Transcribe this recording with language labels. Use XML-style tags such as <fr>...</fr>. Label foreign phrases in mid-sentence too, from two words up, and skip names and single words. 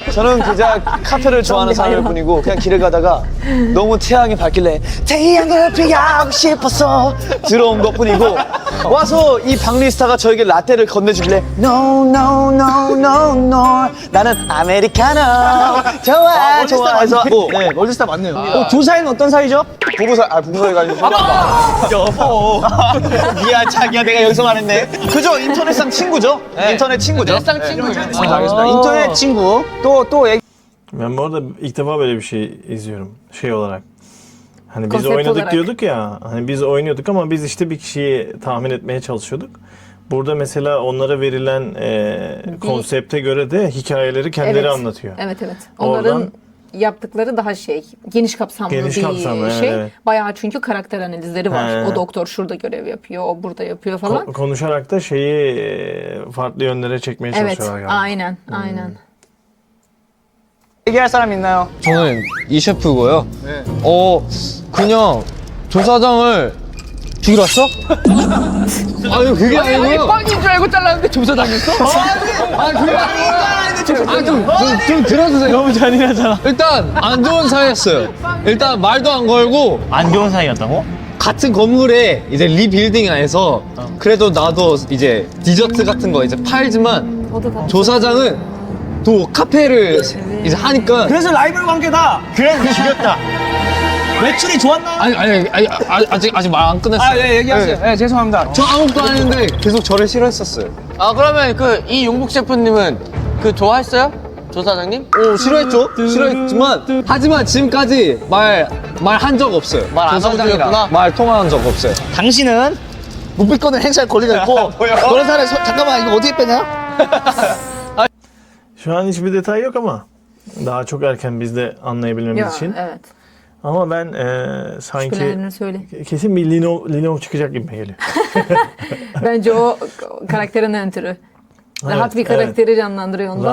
<ko>저는 그냥 카페를 좋아하는 사람일 뿐이고 그냥 길을 가다가 너무 태양이 밝길래 태양을 피하고 싶어서 들어온 것뿐이고 와서 이 박리스타가 저에게 라떼를 건네주길래</ko> <en>No no no no no</en> <ko>나는 아메리카노 좋아 좋아 해서 네, 월드스타 맞네요. 두 사이는 어떤 사이죠? 부부 사이가 아니고 여보. 미안, 자기야, 내가 여기서 말했네. 그죠 인터넷상 친구죠 인터넷 친구죠 넷상 친구죠. 알겠습니다. 인터넷 친구. 또 얘기.</ko> <tr>Ben bu arada ilk defa böyle bir şey izliyorum. Şey olarak. Hani biz Konsept oynadık olarak. diyorduk ya. Hani biz oynuyorduk ama biz işte bir kişiyi tahmin etmeye çalışıyorduk. Burada mesela onlara verilen konsepte göre de hikayeleri kendileri Evet. anlatıyor. Evet evet. Onların yaptıkları daha geniş kapsamlı Geniş bir kapsamlı, şey. evet. Bayağı çünkü karakter analizleri var. He. O doktor şurada görev yapıyor, o burada yapıyor falan. Konuşarak da şeyi farklı yönlere çekmeye Evet, çalışıyorlar galiba. aynen, aynen.</tr> <ko>얘기할 사람 있나요? 저는 이 셰프고요. 그냥 조사장을 죽이러 왔어? 아니 그게 아니고요. 빵인 줄 알고 잘랐는데 조사장이었어? 아니 그게 아니고요. 좀 들어주세요. 너무 잔인하잖아. 일단 안 좋은 사이였어요. 일단 말도 안 걸고 안 좋은 사이였다고? 같은 건물에 이제 리빌딩 안에서 그래도 나도 이제 디저트 같은 거 이제 팔지만</ko> <tr>O da tatlı.</tr> <ko>조사장은 또 카페를 이제 하니까 그래서 라이벌 관계다. 그래서 죽였다. 매출이 좋았나? 아니 아직 말 안 끝냈어요. 아, 예, 얘기하세요. 예, 죄송합니다. 저 아무것도 안 했는데 계속 저를 싫어했었어요. 아 그러면 그 이 용국 셰프님은 그 좋아했어요? 조사장님? 싫어했죠? 싫어했지만 하지만 지금까지 말 한 적 없어요. 말 안 하고 조사장이랑 죽였구나? 말 통화한 적 없어요. 당신은 묵비권을 행사할 권리가 있고 그런 사람이 잠깐만 이거 어떻게 빼냐?</ko> <tr>Şu an hiçbir detay yok ama daha çok erken biz de anlayabilmemiz Ya, için. evet. Ama ben sanki Şüphelerini söyle. kesin bir Linov çıkacak gibi geliyor. Bence o karakterin ötürü. Rahat bir karakteri canlandırıyor ondan</tr>